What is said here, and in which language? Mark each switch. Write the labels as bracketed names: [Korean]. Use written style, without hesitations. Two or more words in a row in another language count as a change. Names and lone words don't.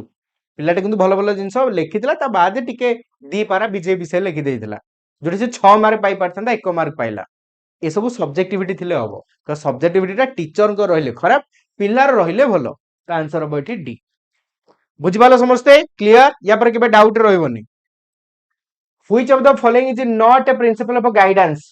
[Odia] ପିଲାଟା କିନ୍ତୁ ଭଲ ଭଲ ଜିନିଷ ଲେଖିଥିଲା, ତା ବାଦେ ଟିକେ 2 ପାରା ବିଜେପି ବିଷୟରେ ଲେଖି ଦେଇଥିଲା, ଯୋଉଠି ସେ 6 ମାର୍କ ପାଇ ପାରିଥାନ୍ତା, 1 ମାର୍କ ପାଇଲା। ଏସବୁ ସବଜେକ୍ଟିଭିଟି ଥିଲେ ହବ, ତ ସବଜେକ୍ଟିଭିଟିଟା ଟିଚରଙ୍କ ରହିଲେ ଖରାପ, ପିଲାର ରହିଲେ ଭଲ, ତ ଆନ୍ସର ହବ ଏଠି ଡି। ବୁଝିପାରିଲ ସମସ୍ତେ, କ୍ଲିୟର, ୟା ପରେ କେବେ ଡାଉଟ ରହିବନି। [English] Which of the following is not a principle of guidance?